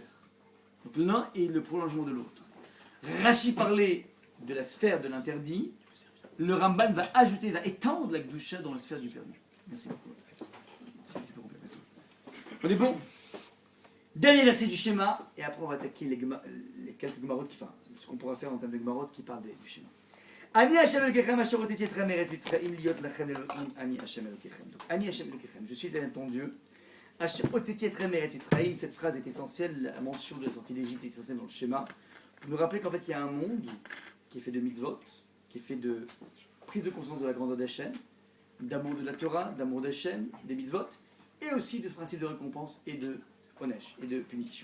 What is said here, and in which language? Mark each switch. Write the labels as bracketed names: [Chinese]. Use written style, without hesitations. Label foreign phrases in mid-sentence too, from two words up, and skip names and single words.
[French] Donc l'un est le prolongement de l'autre. Rashi parlait de la sphère de l'interdit, le Ramban va étendre la Gdusha dans la sphère du permis. Merci beaucoup. On est bon? Dernier verset du schéma, et après on va attaquer les quelques Gemarot, ce qu'on pourra faire en termes de Gemarot qui parlent du schéma. [Hebrew] אני ה' אלוקיכם אשר הוצאתי אתכם מארץ מצרים להיות לכם אלוקים אני ה' אלוקיכם. Donc אני ה' אלוקיכם, [French] je suis l'Éternel ton Dieu. [Hebrew] אשר הוצאתי אתכם מארץ מצרים, [French] cette phrase est essentielle, la mention de la sortie d'Égypte est essentielle dans le schéma, pour nous rappeler qu'en fait il y a un monde qui est fait de mitzvot, qui est fait de prise de conscience de la grandeur d'Hachem, d'amour de la Torah, d'amour d'Hachem, des mitzvot, et aussi de principe de récompense et de onesh, et de punition.